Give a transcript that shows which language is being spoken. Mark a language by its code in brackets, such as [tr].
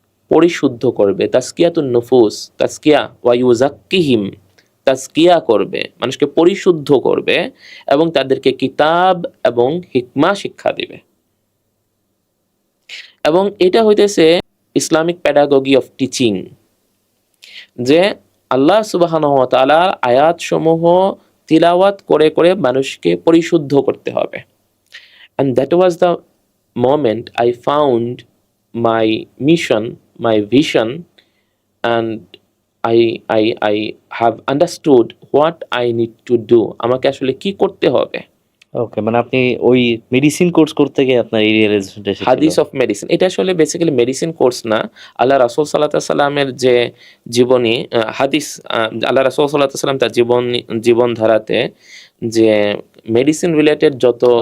[bn] পরিশুদ্ধ করবে, তাজকিয়াতুন নুফুস, তাজকিয়া [ar] ওয়া ইউযাক্কিহিম, [bn] তাজকিয়া করবে, মানুষকে পরিশুদ্ধ করবে এবং তাদেরকে কিতাব এবং হিকমা শিক্ষা দিবে। এবং এটা হইতেছে [en] Islamic pedagogy of teaching, [bn] যে আল্লাহ সুবহানাহু ওয়া তাআলার আয়াতসমূহ তিলাওয়াত করে করে মানুষকে পরিশুদ্ধ করতে হবে। [en] And that was the moment I found my mission, my vision, and I have understood what I need to do. [bn] আমাকে আসলে কি করতে হবে। ওকে, মানে আপনি ওই মেডিসিন কোর্স করতে গিয়ে আপনার এই রিয়েলাইজেশনটা এসেছিল। হাদিস অফ মেডিসিন, এটা আসলে বেসিক্যালি মেডিসিন কোর্স না। আল্লাহ রাসূল সাল্লাল্লাহু আলাইহি সাল্লামের যে জীবনী, হাদিস, আল্লাহ রাসূল সাল্লাল্লাহু আলাইহি সাল্লাম তার জীবন ধারাতে যে মেডিসিন রিলেটেড যত